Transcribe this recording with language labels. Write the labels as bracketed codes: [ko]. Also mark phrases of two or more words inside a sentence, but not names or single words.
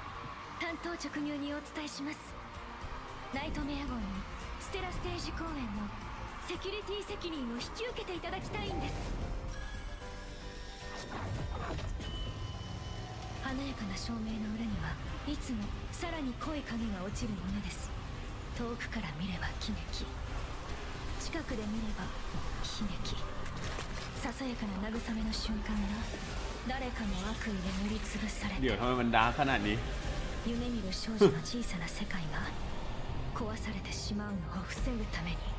[ja] 担当直入にお伝えしますナイトメア号にステラステージ公演のセキュリティ責任を引き受けていただきたいんです華やかな照明の裏にはいつもさらに濃い影が落ちるものです遠くから見れば喜劇近くで見れば悲劇ささやかな慰めの瞬間が誰かの悪意で塗りつぶされて [th] เดี๋ยวทำไมมันดาร์กขนาดนี้ [ja] 夢見る少女の小さな世界が壊されてしまうのを防ぐために